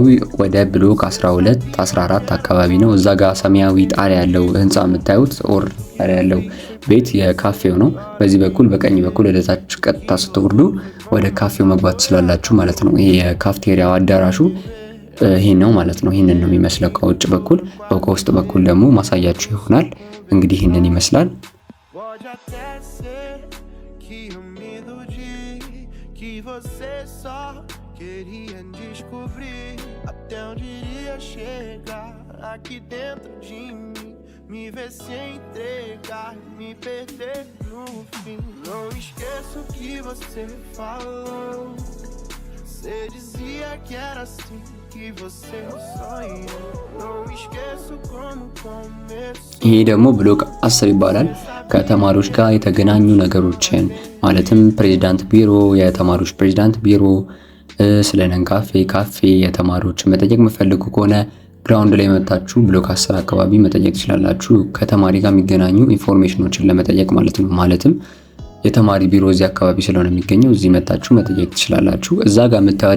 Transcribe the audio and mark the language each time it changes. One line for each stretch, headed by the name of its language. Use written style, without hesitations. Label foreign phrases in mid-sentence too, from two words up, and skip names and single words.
Amharic: ወደ ብሎክ 12 14 አካባቢ ነው። እዛ ጋር ሰማያዊ ጣሪያ ያለው ህንጻ የምታዩት ኦር ጣሪያ ያለው ቤት የካፌው ነው። በዚህ በኩል በቀኝ በኩል ወደ ታች ቀጥታ ስትወርዱ ወደ ካፌው መግባት ትችላላችሁ ማለት ነው። ይሄ የካፍቴሪያው አዳራሹ ይሄ ነው ማለት ነው። ይሄንን ነው የሚመስለው ከውጭ በኩል። ከውስጥ በኩል ደግሞ ማሳያችሁ ይሆናል። እንግዲህ ይሄንን ይመስላል።
Portuguese: Queria descobrir até onde iria chegar aqui dentro de mim, me ver se entregar, me perder no fim. Não esqueço o que você falou, você dizia que era assim que você sonhou. Não esqueço como começou.
Amharic: ይሄ ደግሞ ብሎክ 10 ይባላል። ከተማሪዎች ጋር የተገናኙ ነገሮችን ማለትም ፕሬዝዳንት ቢሮ፣ የተማሪዎች ፕሬዝዳንት ቢሮ ስለ ነንካፌ ካፌ የተማሪዎች መጠየቅ የምፈልጉ ከሆነ ግራውንድ ላይ መጣችሁ ብሎክ 10 አካባቢ መጠየቅ ትችላላችሁ። ከተማሪ ጋር የሚገናኙ ኢንፎርሜሽኖችን ለመጠየቅ ማለት ነው። ማለትም የተማሪ ቢሮ እዚህ አካባቢ ስለሆነ የሚገኘው እዚህ መጣችሁ መጠየቅ ትችላላችሁ። እዛ ጋር የምታዩት